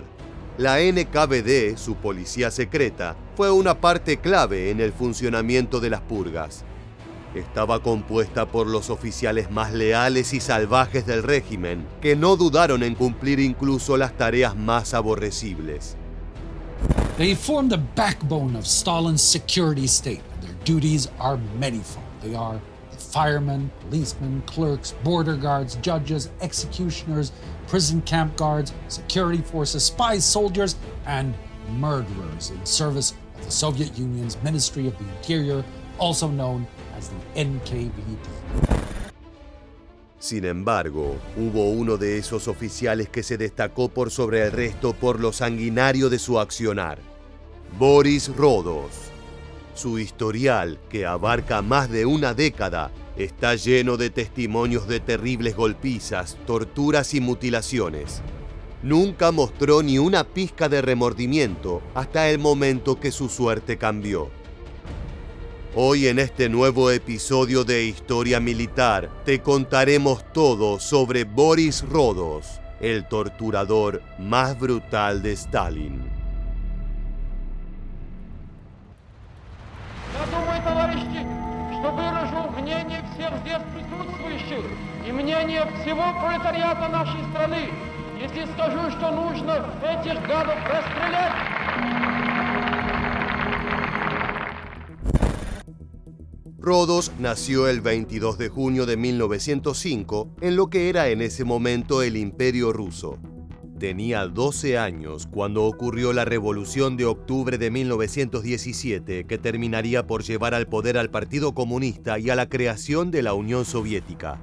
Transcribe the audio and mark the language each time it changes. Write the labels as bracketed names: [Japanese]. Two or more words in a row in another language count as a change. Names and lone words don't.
[Spanish] La NKVD, su policía secreta, fue una parte clave en el funcionamiento de las purgas. Estaba compuesta por los oficiales más leales y salvajes del régimen, que no dudaron en cumplir incluso las tareas más aborrecibles. [English] They form the backbone of Stalin's security state. Their duties are manifold. They are the firemen, policemen, clerks, border guards, judges, executioners, prison camp guards, security forces, spies, soldiers, and murderers in service of the Soviet Union's Ministry of the Interior, also known as the NKVD. [Spanish] Sin embargo, hubo uno de esos oficiales que se destacó por sobre el resto por lo sanguinario de su accionar: Boris Rodos. Su historial, que abarca más de una década, está lleno de testimonios de terribles golpizas, torturas y mutilaciones. Nunca mostró ni una pizca de remordimiento hasta el momento que su suerte cambió. Hoy en este nuevo episodio de Historia Militar te contaremos todo sobre Boris Rodos, el torturador más brutal de Stalin. [Russian] Я думаю, товарищи, что выражу мнение всех здесь присутствующих и мнение всего пролетариата нашей страны, если скажу, что нужно этих гадов расстрелять. [Spanish] Rodos nació el 22 de junio de 1905 en lo que era en ese momento el Imperio Ruso. Tenía 12 años cuando ocurrió la Revolución de Octubre de 1917, que terminaría por llevar al poder al Partido Comunista y a la creación de la Unión Soviética.